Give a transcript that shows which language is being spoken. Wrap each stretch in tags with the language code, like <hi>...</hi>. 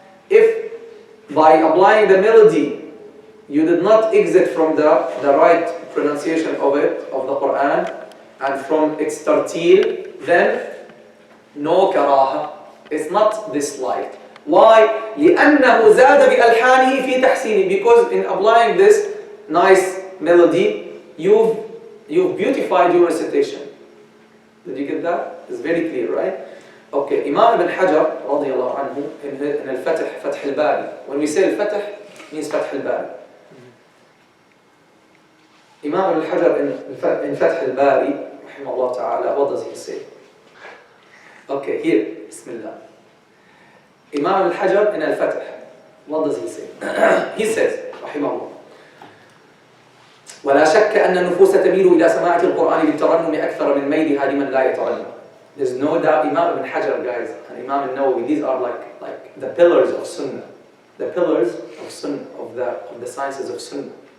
<en>If by applying the melody you did not exit from the right pronunciation of it, of the Quran, and from its tartil, then no karaha. It's not disliked. Why?</en> <ar>لأنه زاد بألحانه في تحسينه.</ar> <en>Because in applying this nice melody, you've beautified your recitation. Did you get that? It's very clear, right? Okay, Imam ibn Hajar radiallahu anhu in al-Fath, Fath al-Bari. When we say al-Fath, it means Fath al-Bari. Imam ibn Hajar in Fath al-Bari, rahimahullah ta'ala, what does he say? Okay, here, Bismillah. Imam ibn Hajar in al-Fath, what does he say? He says,</en> <ar>rahimahullah, ولا شك أن النفوس تميل إلى سماعة القرآن بالترنم أكثر من ميلها لمن لا يترنم.</ar> <en>There's no doubt. Imam ibn Hajar, guys, and Imam al-Nawawi, these are like the pillars of Sunnah, the pillars of Sunnah, of the sciences of Sunnah.</en>